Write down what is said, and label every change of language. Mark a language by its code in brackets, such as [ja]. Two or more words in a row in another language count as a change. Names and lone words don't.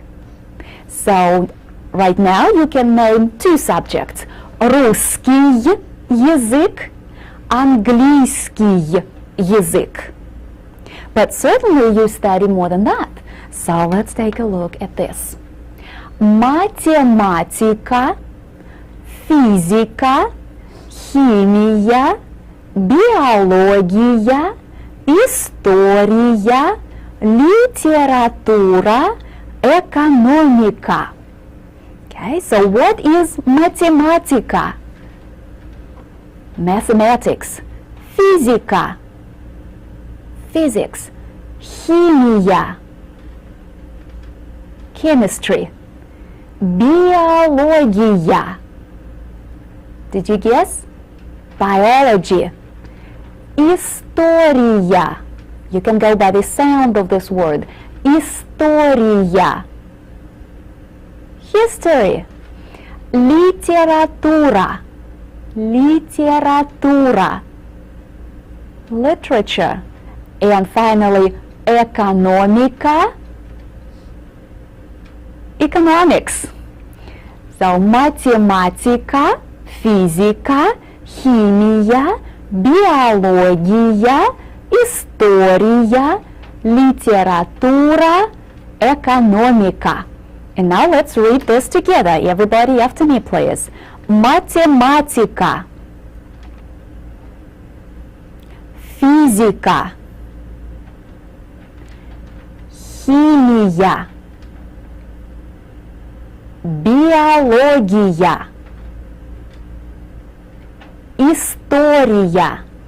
[en] So, right now you can name two subjects. [ru] Русский язык, английский язык. [en] But certainly you study more than that. So let's take a look at this. [ru] Математика, физика, химия, биология, история, литература, экономика. [en] Okay, so what is математика? Mathematics. Физика. Physics. Химия. Chemistry. Биология. Did you guess? Biology. [ru] История. [en] You can go by the sound of this word. [ru] История. History. Литература. Литература. [en] Literature. And finally, экономика. Economics. So, [ru] математика, физика, химия, биология, история, литература, экономика. [en] And now let's read this together. Everybody after me, please. [ru] Математика. Физика. Химия. Биология. История.